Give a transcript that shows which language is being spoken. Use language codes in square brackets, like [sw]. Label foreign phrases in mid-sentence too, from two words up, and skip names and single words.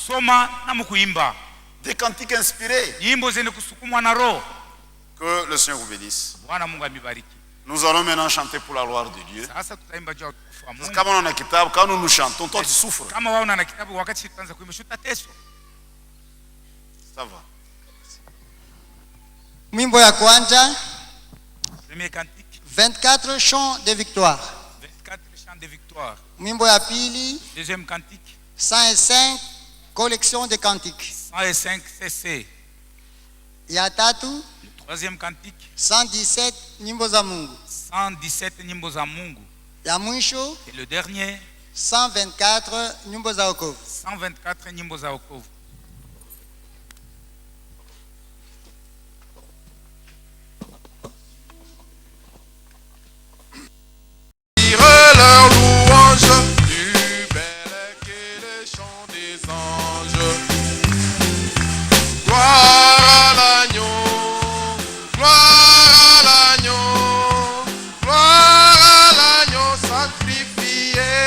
[fr] Des cantiques inspirés. Que le Seigneur vous bénisse. Nous allons maintenant chanter pour la gloire de Dieu. Quand nous chantons, toi tu souffres. Ça va. [sw] Mwimbo ya kwanza 24 [fr] chants de victoire. 24 chants de victoire. [sw] Mwimbo ya pili [fr] deuxième cantique 105 collection de cantiques. 105 CC. [sw] Ya tatu [fr] le troisième cantique [sw] 117 nyimbo za Mungu. 117 nyimbo za Mungu. Ya mwisho [fr] et le dernier [sw] 124 nyimbo za wokovu. 124 nyimbo za wokovu. [fr] Leur louange, plus belle que les chants des anges. Gloire à l'agneau, gloire à l'agneau, gloire à l'agneau sacrifié.